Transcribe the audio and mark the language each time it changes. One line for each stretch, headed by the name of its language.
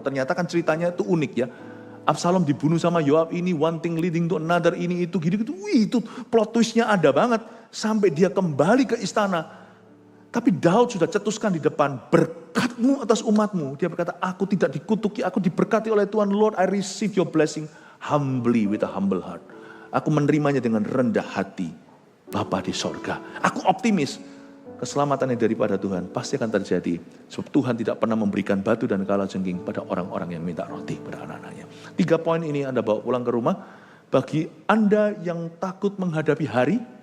Indonesian: Ternyata kan ceritanya itu unik ya. Absalom dibunuh sama Yoab ini,
English: one thing leading to another
Indonesian: ini itu gitu-gitu. Wih, itu plot twistnya ada banget. Sampai dia kembali ke istana. Tapi Daud sudah cetuskan di depan, berkat-Mu atas umat-Mu. Dia berkata, aku tidak dikutuki, aku diberkati oleh Tuhan.
English: Lord, I receive your blessing humbly with a humble heart.
Indonesian: Aku menerimanya dengan rendah hati. Bapa di sorga. Aku optimis. Keselamatannya daripada Tuhan pasti akan terjadi. Sebab Tuhan tidak pernah memberikan batu dan kalajengking pada orang-orang yang minta roti pada anak-anaknya. 3 poin ini Anda bawa pulang ke rumah. Bagi Anda yang takut menghadapi hari.